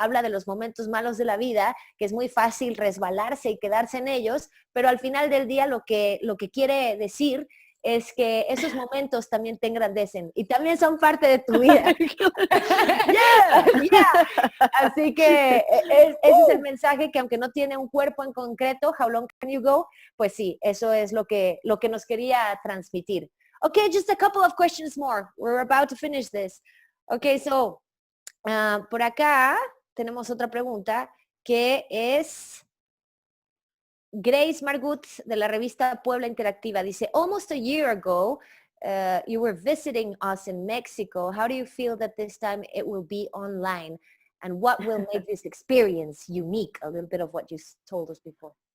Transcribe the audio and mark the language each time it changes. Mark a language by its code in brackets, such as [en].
[es] Habla de los momentos malos de la vida, que es muy fácil resbalarse y quedarse en ellos, pero al final del día lo que quiere decir es que esos momentos también te engrandecen y también son parte de tu vida. [en] Yeah. Yeah. [es] Así que ese es el mensaje, que aunque no tiene un cuerpo en concreto, How Long Can You Go, pues sí, eso es lo que nos quería transmitir. [en] Okay, just a couple of questions more. We're about to finish this. Okay, so [es] por acá tenemos otra pregunta que es Grace Margut, de la revista Puebla Interactiva. Dice, [en] almost a year ago, you were visiting us in Mexico. How do you feel that this time it will be online? And what will make this experience unique? A little bit of what you told us before.